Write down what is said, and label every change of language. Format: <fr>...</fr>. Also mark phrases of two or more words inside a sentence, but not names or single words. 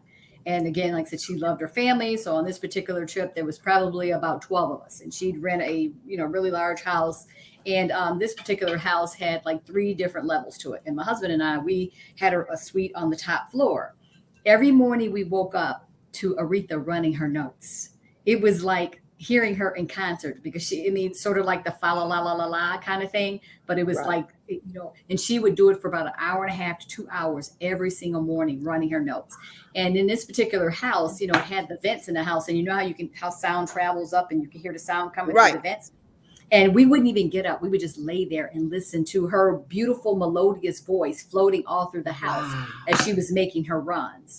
<en>And again, like I said, she loved her family. So on this particular trip, there was probably about 12 of us, and she'd rent a really large house. And this particular house had like 3 different levels to it. And my husband and I, we had a suite on the top floor. Every morning we woke up to Aretha running her notes. It was like hearing her in concert, because sort of like the fa la la la la la kind of thing, but it was like, and she would do it for about an hour and a half to 2 hours every single morning, running her notes. And in this particular house, it had the vents in the house, and how sound travels up and you can hear the sound coming through the vents. And we wouldn't even get up. We would just lay there and listen to her beautiful melodious voice floating all through the house as she was making her runs.</en>